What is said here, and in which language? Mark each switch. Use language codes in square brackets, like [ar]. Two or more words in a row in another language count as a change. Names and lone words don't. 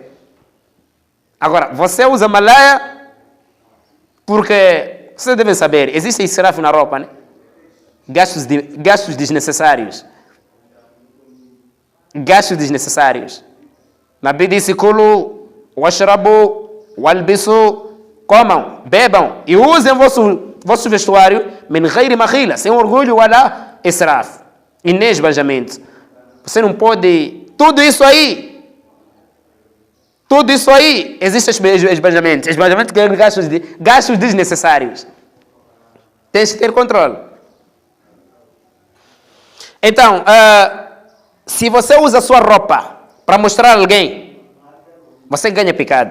[pt] Agora, você usa malaya, porque, vocês devem saber, existe israf na roupa, né? Gastos desnecessários. Gastos desnecessários. Nabi disse, [ar] كلوا، واشربوا، والبسوا, [pt] comam, bebam e usem vosso vestuário, [ar] من غير مخيلة, [pt] sem orgulho, [ar] ولا إسراف. [pt] E nem esbanjamento. Você não pode... Tudo isso aí, existe esbanjamento. Esbanjamento que é gastos desnecessários. Tens que ter controle. Então, se você usa a sua roupa para mostrar a alguém, você ganha pecado.